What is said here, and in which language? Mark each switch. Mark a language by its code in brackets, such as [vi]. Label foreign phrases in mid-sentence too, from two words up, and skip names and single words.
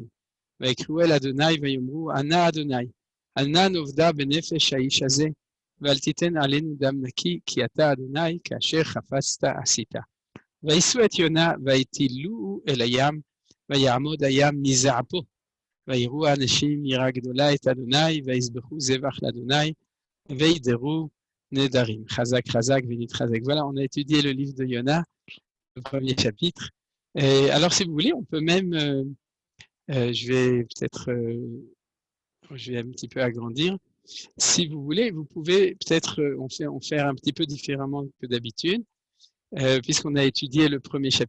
[he] ויקראו אל אדוני ויאמרו, ענה אדוני, אל נא נאבדה בנפש האיש הזה, ואל תיתן עלינו דם נקי, כי אתה אדוני, כאשר חפצת עשית. ויישאו את יונה, ויטילוהו אל הים, ויעמוד הים מזעפו. ויראו האנשים יראה גדולה את אדוני, ויזבחו זבח לאדוני, וידרו נדרים. חזק, חזק, ונתחזק. [fr] Voilà, on a étudié le livre de Yona, le premier chapitre. Alors, si vous voulez, on peut même, je vais peut-être, je vais un petit peu agrandir. Si vous voulez, vous pouvez peut-être en faire un petit peu différemment que d'habitude, puisqu'on a étudié le premier chapitre.